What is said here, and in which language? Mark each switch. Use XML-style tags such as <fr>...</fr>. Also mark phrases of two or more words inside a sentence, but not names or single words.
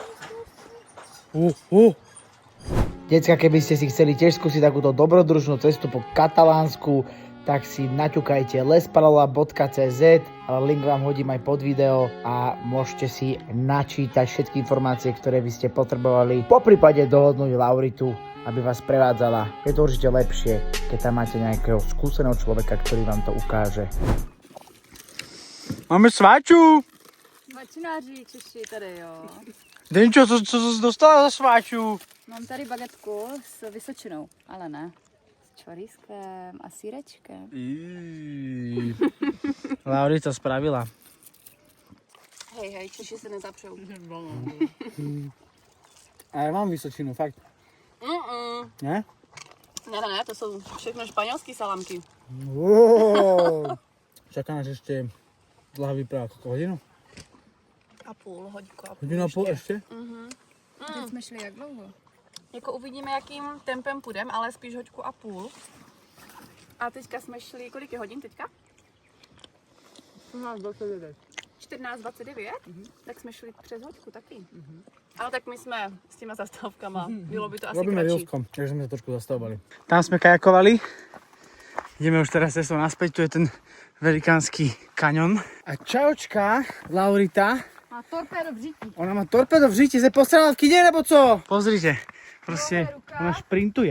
<sk>Decka, keby ste si chceli tiež skúsiť takúto dobrodružnú cestu po Katalánsku, tak si naťukajte lesparala.cz, ale link vám hodím aj pod video a môžete si načítať všetky informácie, ktoré by ste potrebovali. Poprípade dohodnúť Lauritu, aby vás prevádzala. Je to určite lepšie, keď tam máte nejakého skúseného človeka, ktorý vám to ukáže.</sk> <cs>Máme sváču! Svačináři Češi tady, jo. Denčo, co jsi dostala za sváču? Mám tady bagetku s vysočinou, ale ne. S čorískem a sírečkem. Laurita spravila. Hej, Češi se nezapřou. A ja mám vysočinu, fakt. Ne? Ne, to jsou všechno španělský salamky. Wow.</cs> <sk>Čaká nás ešte dlhá výprava, koľko hodinu?</sk> <cs>A půl, hodinku a půl. Hodinu a půl ještě? Teď jsme šli jak dlouho? Jako uvidíme, jakým tempem půjdem, ale spíš hoďku a půl. A teďka jsme šli, kolik je hodin teďka? 14:29? Tak jsme šli přes hoďku taky. Ale tak my jsme s těma zastávkama, bylo by to asi</cs> <sk>Robíme</sk> <cs>kratší.</cs> <sk>Rilskom, takže sme sa trošku zastavovali. Tam sme kajakovali. Ideme už teraz cestou naspäť, tu je ten velikánsky kaňon. A čaučka, Laurita.</sk> <cs>Má torpédo v říti. Ona má torpedo v žiti, se postrala v kine, nebo co?</cs> <sk>Pozrite, proste ona šprintuje.</sk>